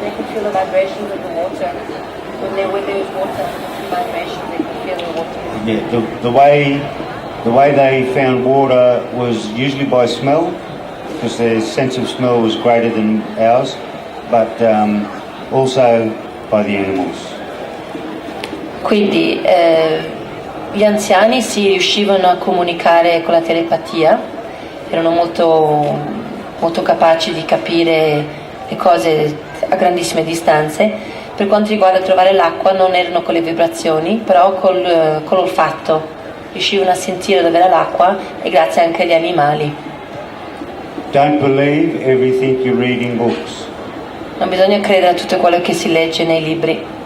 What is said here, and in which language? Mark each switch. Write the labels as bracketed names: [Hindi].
[English] they could feel the vibrations of the water. When there was water, the vibrations, they could feel the water. Yeah, the way they found water was usually by smell, because their sense of smell was greater than ours, but also by the animals. [Italian] Quindi gli anziani si riuscivano a comunicare con la telepatia, erano molto capaci di capire le cose a grandissime distanze. Per quanto riguarda trovare l'acqua, non erano con le vibrazioni, però con l'olfatto riuscivano a sentire dove era l'acqua, e grazie anche agli animali. [English] Don't believe everything you read in books. [Italian] Non bisogna credere a tutto quello che si legge nei libri.